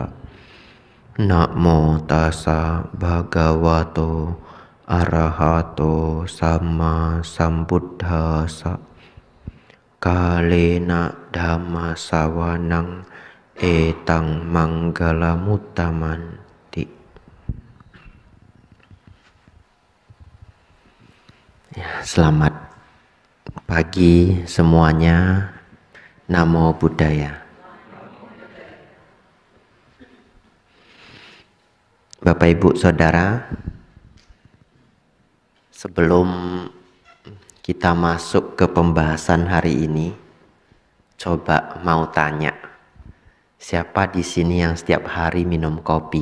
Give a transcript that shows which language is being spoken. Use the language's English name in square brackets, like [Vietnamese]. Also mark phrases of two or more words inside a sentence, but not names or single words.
[Pali] Namo tassa bhagavato arahato sama sambuddhassa. Kalena dhamma sawanang etang manggalamutamanti. [Indonesian] Ya, selamat pagi semuanya. [Pali] Namo Buddhaya. [Indonesian] Bapak Ibu Saudara, sebelum kita masuk ke pembahasan hari ini, coba mau tanya, siapa di sini yang setiap hari minum kopi?